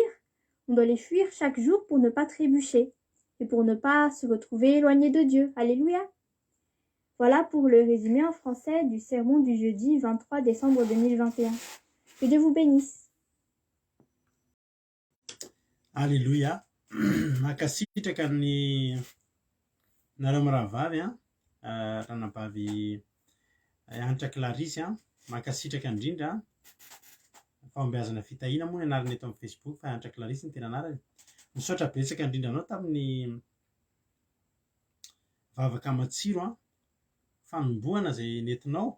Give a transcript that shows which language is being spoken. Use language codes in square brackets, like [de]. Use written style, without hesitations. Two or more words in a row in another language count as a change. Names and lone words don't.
[fr] On doit les fuir chaque jour pour ne pas trébucher et pour ne pas se retrouver éloigné de Dieu. Alléluia. Voilà pour le résumé en français du sermon du jeudi 23 décembre 2021. Que Dieu vous bénisse. Alléluia. [mg] Makasitraka ny nareo miravavy ranabavy Anitra Clarisy makasitraka indrindra fahombiazana fitahina moa ny anarany eto amin'ny Facebook fa Anitra Clarisy ny tena anarany. Misaotra betsaka indrindra anao tamin'ny vavaka matsiro fanombohana zay nentinao.